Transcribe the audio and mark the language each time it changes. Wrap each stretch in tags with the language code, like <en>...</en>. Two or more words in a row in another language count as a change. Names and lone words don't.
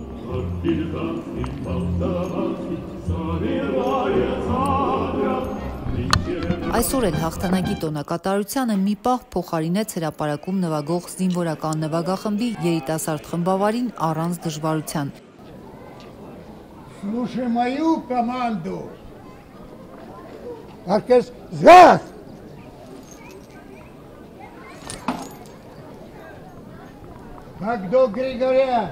<hy>Այսօր էլ հաղթանակի տոնակատարությանը մի պահ փոխարինեց հրապարակում նվագող զինվորական նվագախմբի երիտասարդ խմբավարին առանց դժվարության։</hy> <ru>Слушай мою команду. Оркестр «Згад». Как до Григория.</ru>